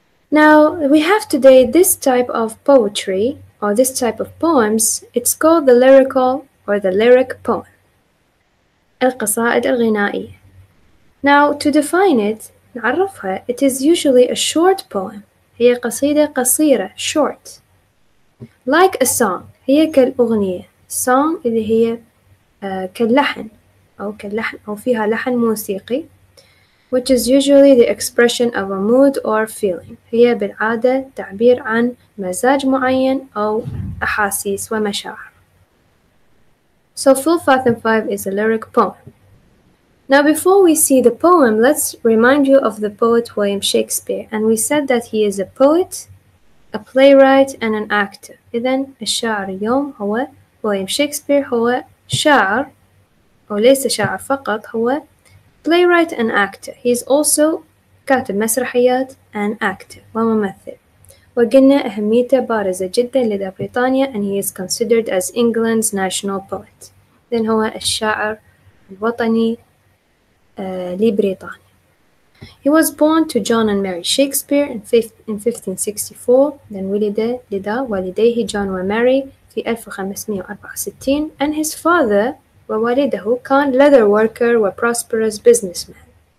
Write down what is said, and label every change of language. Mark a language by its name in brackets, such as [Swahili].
[English] Now, we have today this type of poetry, or this type of poems. It's called the lyrical or the lyric poem. [Arabic] القصائد الغنائية. [English] Now, to define it, [Arabic] نعرفها, [English] it is usually a short poem. [Arabic] هي قصيدة قصيرة, [English] short. Like a song, [Arabic] هي كالأغنية. [English] Song [Arabic] اللي هي كاللحن أو فيها لحن موسيقي, [English] which is usually the expression of a mood or feeling. [Arabic] هي بالعادة تعبير عن مزاج معين أو أحاسيس ومشاعر. [English] So Full Fathom 5 is a lyric poem. Now before we see the poem, let's remind you of the poet William Shakespeare. And we said that he is a poet, a playwright, and an actor. [Arabic] إذن الشاعر اليوم هو William Shakespeare. هو شاعر وليس شاعر فقط، هو [English] playwright and actor. He is also [Arabic] كاتب مسرحيات [English] and actor [Arabic] وممثل. وقلنا أهميته بارزة جدا لدى بريطانيا [English] and he is considered as England's national poet. [Arabic] إذن هو الشاعر الوطني لبريطانيا. [English] He was born to John and Mary Shakespeare in 1564. Then [Arabic] ولد لدى والديه جون وماري في 1564 [English] and his father [Arabic] ووالده كان [English] leather worker [Arabic] و [English] prosperous businessman.